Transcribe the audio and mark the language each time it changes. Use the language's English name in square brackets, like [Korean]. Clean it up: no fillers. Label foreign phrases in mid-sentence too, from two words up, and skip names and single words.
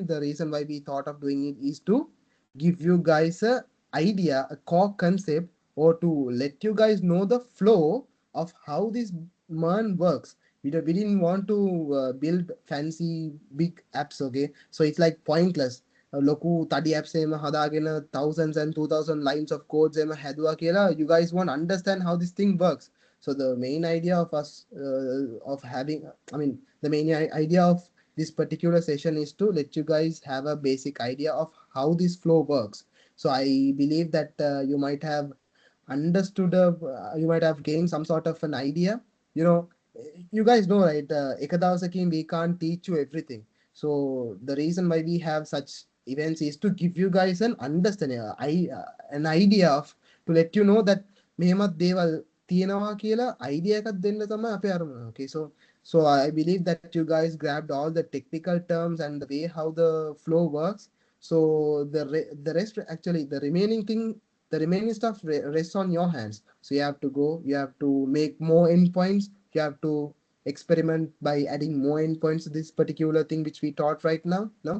[English] The reason why we thought of doing it is to give you guys a idea, a core concept, or to let you guys know the flow of how this MERN works. We didn't want to build fancy big apps, okay? So it's like pointless. [Sinhala] ලොකු තඩි [English] apps [Sinhala] එහෙම හදාගෙන [English] thousands and 2000 lines of codes [Sinhala] එහෙම හැදුවා කියලා [English] you guys won't understand how this thing works. So the main idea of us of having, the main idea of this particular session is to let you guys have a basic idea of how this flow works. So I believe that you might have understood, you might have gained some sort of an idea. You guys know, right? Ekadavasakin, we can't teach you everything. So the reason why we have such events is to give you guys an understanding, an idea of, to let you know that [Sinhala] මෙහෙමත් දේවල් තියෙනවා කියලා idea එකක් දෙන්න තමයි අපේ අරමුණ. [English] Okay, so So I believe that you guys grabbed all the technical terms and the way how the flow works. So the rest, actually the remaining thing, the remaining stuff rests on your hands. So you have to go, you have to make more endpoints, you have to experiment by adding more endpoints to this particular thing which we taught right now, no?